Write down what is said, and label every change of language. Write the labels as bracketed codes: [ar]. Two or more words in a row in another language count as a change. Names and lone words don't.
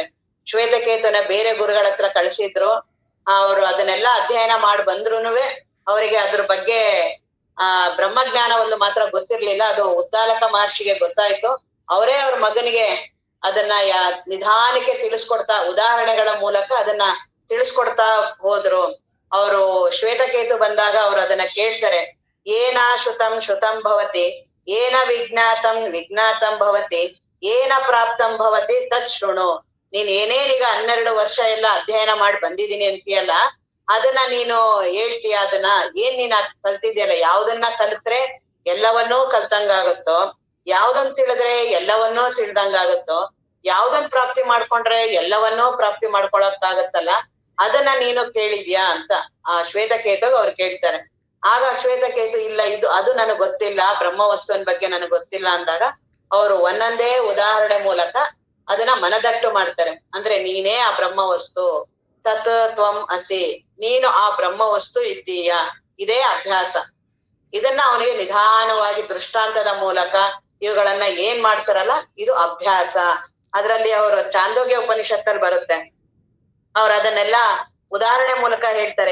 [kn] ಶ್ವೇತಕೇತುನ ಬೇರೆ ಗುರುಗಳ ಹತ್ರ ಕಳಿಸಿದ್ರು, ಅವ್ರು ಅದನ್ನೆಲ್ಲ ಅಧ್ಯಯನ ಮಾಡಿ ಬಂದ್ರುನುವೆ ಅವರಿಗೆ ಅದ್ರ ಬಗ್ಗೆ ಬ್ರಹ್ಮಜ್ಞಾನ ಒಂದು ಮಾತ್ರ ಗೊತ್ತಿರ್ಲಿಲ್ಲ. ಅದು ಉದ್ದಾಲಕ ಮಹರ್ಷಿಗೆ ಗೊತ್ತಾಯ್ತು. ಅವರೇ ಅವ್ರ ಮಗನಿಗೆ ಅದನ್ನ ನಿಧಾನಕ್ಕೆ ತಿಳಿಸ್ಕೊಡ್ತಾ, ಉದಾಹರಣೆಗಳ ಮೂಲಕ ಅದನ್ನ ತಿಳಿಸ್ಕೊಡ್ತಾ ಹೋದ್ರು. ಅವರು ಶ್ವೇತಕೇತು ಬಂದಾಗ ಅವ್ರು ಅದನ್ನ ಕೇಳ್ತಾರೆ, [sa] ಏನ ಶ್ರುತಂ ಶ್ರುತಂ ಭವತಿ, ಏನ ವಿಜ್ಞಾತಂ ಭವತಿ, ಏನ ಪ್ರಾಪ್ತಂ ಭವತಿ ತತ್ ಶೃಣು. [kn] ನೀನ್ ಏನೇನೀಗ 12 ವರ್ಷ ಎಲ್ಲ ಅಧ್ಯಯನ ಮಾಡಿ ಬಂದಿದೀನಿ ಅಂತೀಯಲ್ಲ, ಅದನ್ನ ನೀನು ಹೇಳ್ತೀಯ, ಅದನ್ನ ಏನ್ ನೀನ್ ಕಲ್ತಿದ್ಯಲ್ಲ, ಯಾವ್ದನ್ನ ಕಲ್ತ್ರೆ ಎಲ್ಲವನ್ನೂ ಕಲ್ತಂಗಾಗುತ್ತೋ, ಯಾವ್ದನ್ ತಿಳಿದ್ರೆ ಎಲ್ಲವನ್ನೂ ತಿಳ್ದಂಗಾಗುತ್ತೋ, ಯಾವ್ದನ್ ಪ್ರಾಪ್ತಿ ಮಾಡ್ಕೊಂಡ್ರೆ ಎಲ್ಲವನ್ನೂ ಪ್ರಾಪ್ತಿ ಮಾಡ್ಕೊಳಕ್ಕಾಗತ್ತಲ್ಲ, ಅದನ್ನ ನೀನು ಕೇಳಿದ್ಯಾ ಅಂತ ಆ ಶ್ವೇತಕೇತು ಅವ್ರು ಕೇಳ್ತಾರೆ. ಆಗ ಶ್ವೇತಕೇತು ಇಲ್ಲ, ಅದು ನನಗ್ ಗೊತ್ತಿಲ್ಲ, ಬ್ರಹ್ಮ ವಸ್ತುವಿನ ಬಗ್ಗೆ ನನಗ್ ಗೊತ್ತಿಲ್ಲ ಅಂದಾಗ ಅವರು ಒಂದೊಂದೇ ಉದಾಹರಣೆ ಮೂಲಕ ಅದನ್ನ ಮನದಟ್ಟು ಮಾಡ್ತಾರೆ. ಅಂದ್ರೆ ನೀನೇ ಆ ಬ್ರಹ್ಮ ವಸ್ತು, [sa] ತತ್ ತ್ವಂ ಅಸಿ, [kn] ನೀನು ಆ ಬ್ರಹ್ಮ ವಸ್ತು ಇದ್ದೀಯಾ. ಇದೇ ಅಭ್ಯಾಸ. ಇದನ್ನ ಅವನಿಗೆ ನಿಧಾನವಾಗಿ ದೃಷ್ಟಾಂತದ ಮೂಲಕ ಇವುಗಳನ್ನ ಏನ್ ಮಾಡ್ತಾರಲ್ಲ ಇದು ಅಭ್ಯಾಸ. ಅದ್ರಲ್ಲಿ ಅವರು ಚಾಂದೋಗ್ಯ ಉಪನಿಷತ್ತಲ್ಲಿ ಬರುತ್ತೆ, ಅವ್ರು ಅದನ್ನೆಲ್ಲ ಉದಾಹರಣೆ ಮೂಲಕ ಹೇಳ್ತಾರೆ.